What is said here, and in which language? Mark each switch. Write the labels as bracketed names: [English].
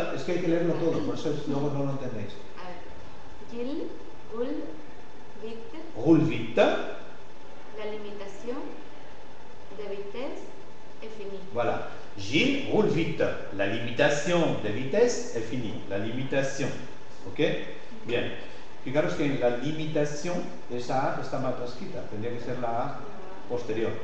[Spanish] Es que hay que leerlo todo, por eso luego no lo entendéis. [French] Gilles roule vite. Roule vite. La limitation de vitesse est finie. Voilà. Gilles roule vite. La limitation de vitesse est finie. La limitation. ¿Ok? Bien. [Spanish] Fijaros que la limitación, esa A está mal transcrita. Tendría que ser la A posterior.